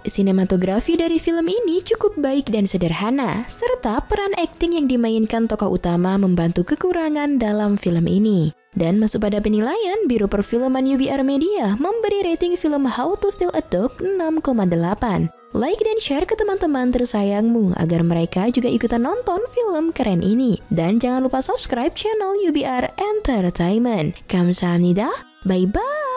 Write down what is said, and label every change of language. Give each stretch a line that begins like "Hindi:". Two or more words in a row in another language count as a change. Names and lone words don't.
Indonesian: Sinematografi dari film ini cukup baik dan sederhana, serta peran akting yang dimainkan tokoh utama membantu kekurangan dalam film ini. Dan masuk pada penilaian, Biro Perfilman UBR Media memberi rating film How to Steal a Dog 6,8. Like dan share ke teman-teman tersayangmu agar mereka juga ikutan nonton film keren ini. Dan jangan lupa subscribe channel UBR Entertainment.
Korean: 감사합니다, bye-bye!